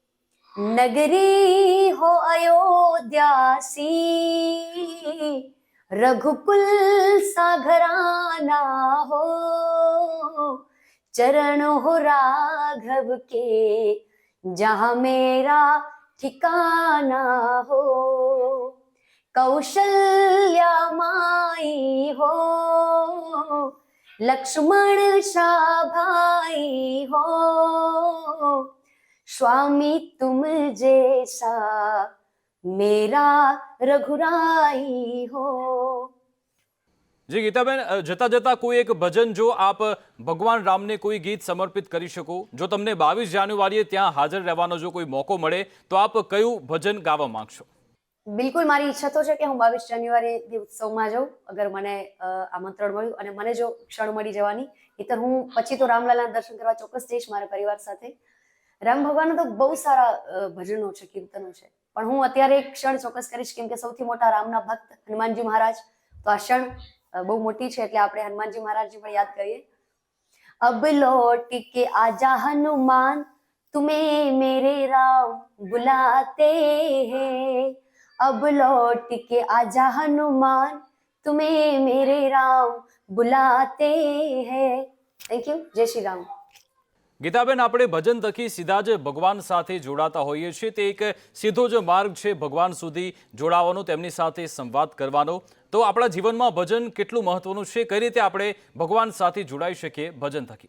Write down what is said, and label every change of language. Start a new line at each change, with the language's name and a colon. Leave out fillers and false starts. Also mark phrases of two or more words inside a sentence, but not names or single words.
Hindi: नगरी हो अयोध्यासी, रघुकुल सा घराना हो, चरण हो राघव के जहाँ मेरा ठिकाना हो, कौशल्या माई हो, लक्ष्मण शाह भाई हो, स्वामी तुम जैसा मेरा रघुराई हो.
Gujarati: જી ગીતાબેન, જતા જતા કોઈ એક ભજન જો આપ ભગવાન રામને કોઈ ગીત સમર્પિત કરી શકો, જો તમને 22 જાન્યુઆરીએ ત્યાં હાજર રહેવાનો જો કોઈ મોકો મળે તો આપ કયું ભજન ગાવા માંગશો? બિલકુલ, મારી ઈચ્છા તો છે કે હું 22 જાન્યુઆરી ઉત્સવમાં જાઉં, અગર મને આમંત્રણ મળ્યું અને મને જો ક્ષણ મળી જવાની, નહીંતર હું પછી તો રામલલાના દર્શન કરવા ચોક્કસ જઈશ મારા પરિવાર સાથે. રામ ભગવાનના તો બહુ સારા ભજનો છે, કીર્તનો છે, પણ હું અત્યારે એક ક્ષણ ચોક્કસ કરીશ, કેમ કે સૌથી મોટા રામના ભક્ત હનુમાનજી મહારાજ, તો આ ક્ષણ બહુ મોટી છે, એટલે આપણે હનુમાનજી મહારાજજી પણ યાદ કરીએ.
Hindi: अब लौट के आजा हनुमान, तुम्हें मेरे राम बुलाते हैं, अब लौट के आजा हनुमान, तुम्हें मेरे राम बुलाते हैं.
English: thank you.
Hindi: जय श्री राम.
Gujarati: ગીતાબેન, આપણે ભજન થકી સીધા જ ભગવાન સાથે જોડાતા હોઈએ છીએ. તે એક સીધો જ માર્ગ છે ભગવાન સુધી જોડાવાનો, તેમની સાથે સંવાદ કરવાનો. તો આપણા જીવનમાં ભજન કેટલું મહત્વનું છે? કઈ રીતે આપણે ભગવાન સાથે જોડાઈ શકીએ ભજન થકી?